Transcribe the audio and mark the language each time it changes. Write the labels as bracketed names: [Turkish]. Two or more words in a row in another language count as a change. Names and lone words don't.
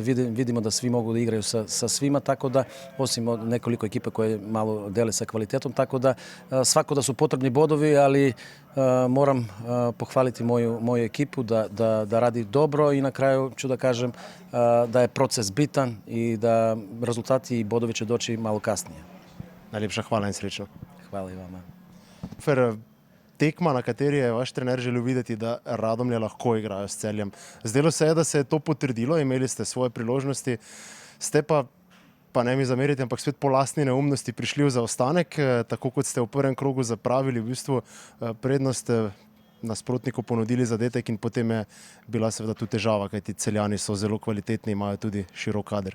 [Serbian] Vidimo da svi mogu da igraju sa svima, tako da, osim nekoliko ekipa koje malo dele sa kvalitetom, tako da svako da su potrebni bodovi, ali moram pohvaliti moju ekipu da radi dobro i na kraju ću da kažem da je proces bitan i da rezultati i bodovi će doći malo kasnije. [Slovenian] Najlepša hvala in srečno. [Serbian] Hvala i vama. [Slovenian] Fer, tekma, na kateri je vaš trener želel videti, da Radomlje lahko igrajo s Celjem. Zdelo se je, da se je to potrdilo, imeli ste svoje priložnosti, ste pa ne mi zamerite, ampak spet po lastni neumnosti prišli v zaostanek, tako kot ste v prvem krogu zapravili v bistvu prednost, nasprotniku ponudili zadetek in potem je bila seveda tu težava, kajti Celjani so zelo kvalitetni, imajo tudi širok kader.